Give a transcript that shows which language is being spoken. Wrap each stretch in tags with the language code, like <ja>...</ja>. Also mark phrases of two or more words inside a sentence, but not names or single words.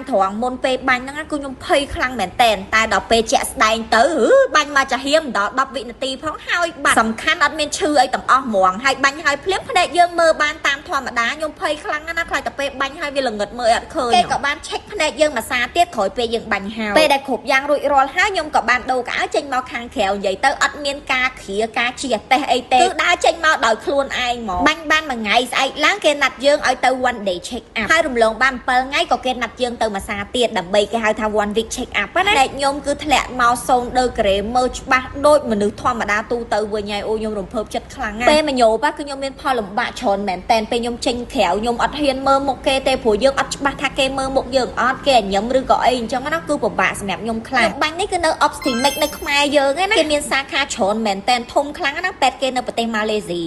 <km>ត្រង់មុនពេលបាញ់ហ្នឹងគឺខ្ញុំភ័យខ្លាំងមែនតែដល់ពេលជាក់ស្ដែងទៅបាញ់មកចាហៀមដល់10វិនាទីផងហើយបាត់សំខាន់អត់មានឈឺអីទាំងអស់ហ្មងហើយបាញ់ហើយភ្លាមភ្នែកយើងមើលបានតាមធម្មតាខ្ញុំភ័យខ្លាំងណាស់ខ្លាចតែពេលបាញ់ ហើយវាល្ងឹតមើលអត់ឃើញគេក៏បានឆែកភ្នែកយើងមួយសាទៀតក្រោយពេលយើងបាញ់ហើយពេលដែលគ្រប់យ៉ាងរួចរាល់ហើយខ្ញុំក៏បានដូរកៅអៅចេញមកខាងក្រៅនិយាយទៅអត់មានការ គ្រាការជាតេះអីទេគឺដើរចេញមកដោយខ្លួនឯងហ្មងបាញ់បានមួយថ្ងៃស្អែកឡើងគេណាត់យើងឲ្យទៅ</km> <en>one day check up</en> <km>ហើយរំលង បាន7ថ្ងៃក៏គេណាត់យើងទៅមួយសាទៀតដើម្បីគេហៅថា</km> <en>one week check up</en> <km>ណាតែខ្ញុំគឺធ្លាក់មក0ដឺក្រេមើលច្បាស់ដូចមនុស្សធម្មតាទូទៅវិញហើយអូខ្ញុំរំភើបចិត្តខ្លាំងណាស់ពេលមញោបគឺខ្ញុំមានផលលំបាកច្រើនមែនតែពេលខ្ញុំចេញក្រៅខ្ញុំអត់ហ៊ានមើលមុខគេទេព្រោះយើងអត់ច្បាស់ថាគេមើលមុខយើងអត់គេញញឹមឬក៏អីអញ្ចឹងណាគឺពិបាកសម្រាប់ខ្ញុំខ្លាំងបាញ់នេះគឺនៅ Optimic នៅខ្មែរយើងណាគេមានសាខាច្រើនមែនតែធំខ្លាំងណាស់ពេទ្យគេនៅប្រទេសម៉ាឡេស៊ី</km>